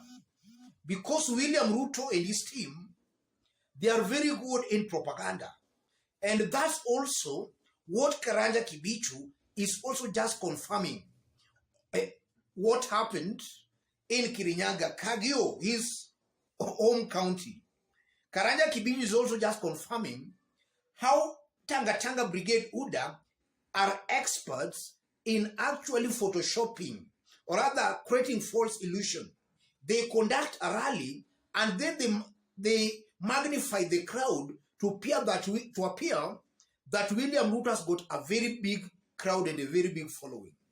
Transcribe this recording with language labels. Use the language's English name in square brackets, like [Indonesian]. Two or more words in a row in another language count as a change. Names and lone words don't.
[English] Because William Ruto and his team, they are very good in propaganda. And that's also what Karanja Kibicho is also just confirming. What happened in Kirinyaga, Kagio, his home county. Karanja Kibicho is also just confirming how Tanga Brigade UDA are experts in actually photoshopping, or rather creating false illusion. They conduct a rally and then they magnify the crowd to appear that William Ruto has got a very big crowd and a very big following.